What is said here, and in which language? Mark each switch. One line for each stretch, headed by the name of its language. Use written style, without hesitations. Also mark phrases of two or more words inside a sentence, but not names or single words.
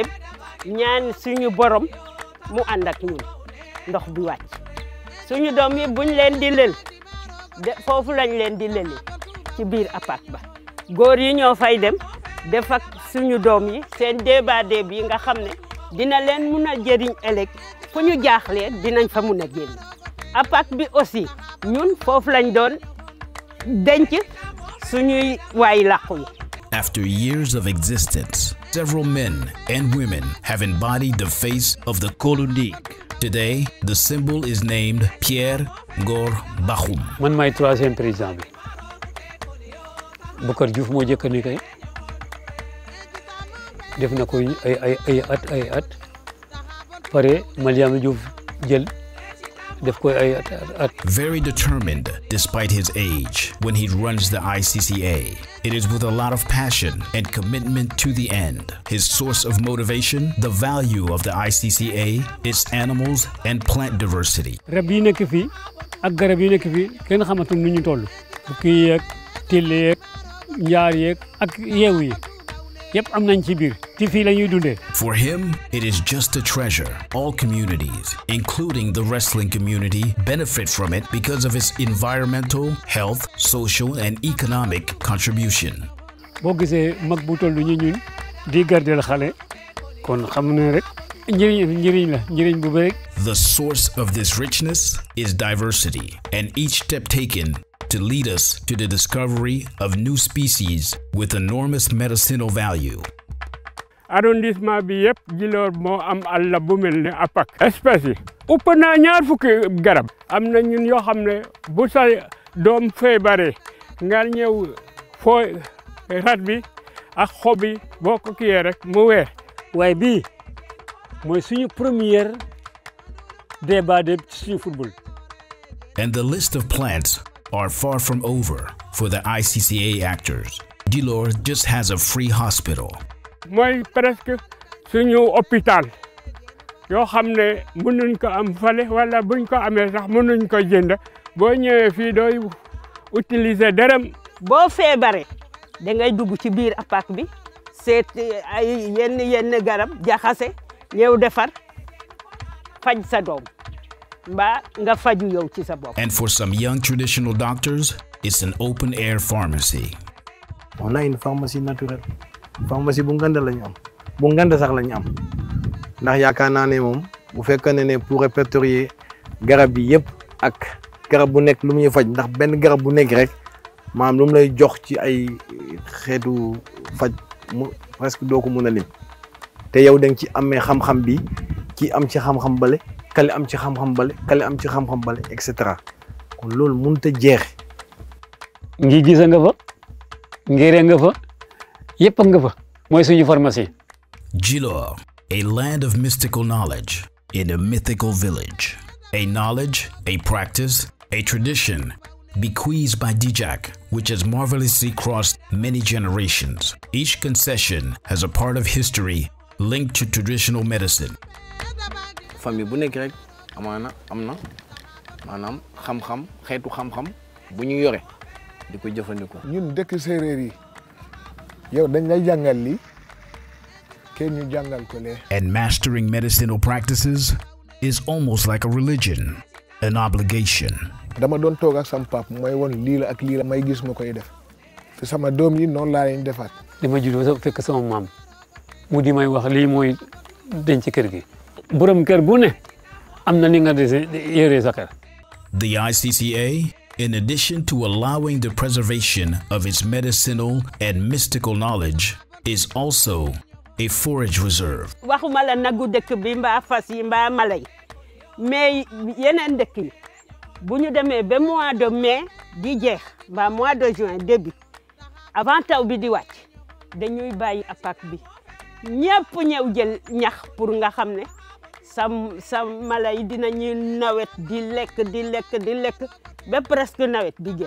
Wolof: ñaan suñu borom mu ànd ak ñun ndox bi wàcc suñu doom yi buñ leen di lël foofu lañ leen di lëli ci biir Apac ba góor yi ñoo fay dem def ak suñu doom yi seen débat yi nga xam ne dina leen mun a jëriñ ëllëg fu ñu jaaxlee dinañ fa mun a génn Apac bi aussi ñun foofu lañ doon denc suñuy waay làqu yi.
English: After years of existence, several men and women have embodied the face of the Kollou Ndig. Today, the symbol is named Pierre Ngor Bakhoum.
Wolof: Man maay
French: 3e président
Wolof: bi Bokar Diouf moo jëkk ni kay def na ko ay at pare Mariama Diouf jël def ko ay at.
English: Very determined despite his age when he runs the ICCA. It is with a lot of passion and commitment to the end. His source of motivation, the value of the ICCA, its animals and plant diversity.
Wolof: Rab yi nekk fii ak garab yi nekk fii kenn xamatul nu ñu toll. Bukki yeeg till yeeg njaar yeeg ak yeewu yi yëpp am nañ ci biir ci fii la ñuy dundee.
English: For him, it is just a treasure. All communities, including the wrestling community, benefit from it because of its environmental, health, social, and economic contribution.
Wolof: boo gisee mag bu toll ni ñun di gardel xale kon xam ne rek njëriñ bu bëri.
English: The source of this richness is diversity, and each step taken to lead us to the discovery of new species with enormous medicinal value.
Wolof: Arrondissement bi yëpp Djilor moo am àll bu mel ne Apac. espèce yi ëpp naa 20 fukki garab. am na ñun yoo xam ne bu sa doom feebaree nga ñëw foo rat bi ak xob yi boo ko kiyee rek mu weer. waaye bii mooy suñu
French: première débat de
Wolof: suñu football.
English: And the list of plants are far from over for the ICCA actors. Djilor just has a free hospital.
Wolof: mooy presque suñu hôpital yoo xam ne mënuñ ko am fale wala buñ ko amee sax mënuñ ko jënd boo ñëwee fii dooy utiliser dërëm. boo feebaree da ngay dugg ci biir Apac bi seet ay yenn garab jaxase ñëw defar faj sa doom mbaa nga faju yow ci sa bopp.
English: And for some young traditional doctors, it's an open air pharmacy.
French: On a une pharmacie naturelle.
Wolof: Pharmacie bu ngand lañu am bu ngand sax lañu am ndax yaakaar naa ne moom bu fekkee ne
French: pour répertorier
Wolof: garab bi yëpp ak garab bu nekk lu muy faj ndax benn garab bu nekk rek maanaam lu mu lay jox ci ay xeetu faj mu presque doo ko mën a lim te yow da nga ci amee xam-xam bi ki am ci xam-xam bale kale am ci xam-xam bale kale am ci xam-xam bale
French: et cetera
Wolof: kon loolu mënut a jeex. ngi gisa nga fa ngere nga fa yëpp nga fa mooy suñu pharmacie.
English: Djilor, a land of mystical knowledge in a mythical village. A knowledge, a practice, a tradition bequeathed by Djidiack, which has marvelously crossed many generations. Each concession has a part of history linked to traditional medicine.
Wolof: famille bu nekk rek amaana am na maanaam xam-xam xeetu xam-xam bu ñu yore di ko jëfandikoo. ñun dëkk séeréer yi yow dañ lay jàngal lii kenn ñu jàngal ko lee.
English: And mastering medicinal practices is almost like a religion, an obligation.
Wolof: dama doon toog ak sama pap mooy woon lii la ak lii la may gis ma koy def te sama doom yi noonu laa leen defaat. dama juddoo fekk sama maam mu di may wax lii mooy denc kër gi. borom kër bu ne am na ni nga yore sa kër.
English: The ICCA, in addition to allowing the preservation of its medicinal and mystical knowledge, is also a forage reserve.
Wolof: waxuma la nagu dëkk bi mbaa fas yi mbaa mala yi mais yeneen dëkk yi bu ñu demee ba
French: mois de mai
Wolof: di jeex mbaa
French: mois de juin début avant
Wolof: taw bi di wàcc dañuy bàyyi Apac bi ñëpp ñëw jël ñax pour nga xam ne sa mala yi dinañuy nawet di lekk ba presque nawet di jël.